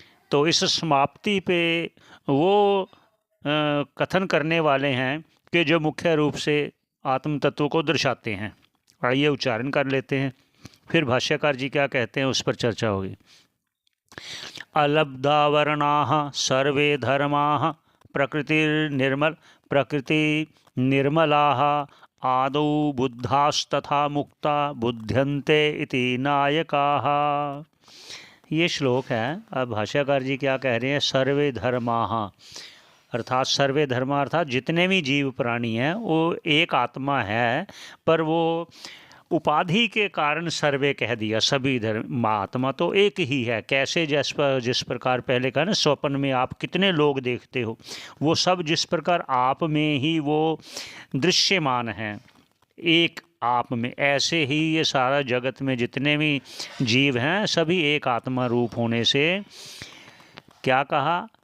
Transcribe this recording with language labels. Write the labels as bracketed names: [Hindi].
[Hindi] तो इस समाप्ति पे वो कथन करने वाले हैं कि जो मुख्य रूप से आत्म तत्व को दर्शाते हैं। आइए उच्चारण कर लेते हैं, फिर भाष्यकार जी क्या कहते हैं उस पर चर्चा होगी। [Sanskrit] अलब्धावरणाः सर्वे धर्माः प्रकृति निर्मलाः आदौ बुद्धास्तथा मुक्ता बुध्यन्ते इति नायकाः। [Hindi] ये श्लोक है। अब भाष्यकार जी क्या कह रहे हैं? सर्वे धर्माः अर्थात सर्वे धर्मा अर्थात जितने भी जीव प्राणी हैं वो एक आत्मा है, पर वो उपाधि के कारण सर्वे कह दिया। सभी धर्म आत्मा तो एक ही है। कैसे? जिस प्रकार पहले कहा ना, स्वप्न में आप कितने लोग देखते हो, वो सब जिस प्रकार आप में ही वो दृश्यमान हैं, एक आप में, ऐसे ही ये सारा जगत में जितने भी जीव हैं सभी एक आत्मा रूप होने से क्या कहा?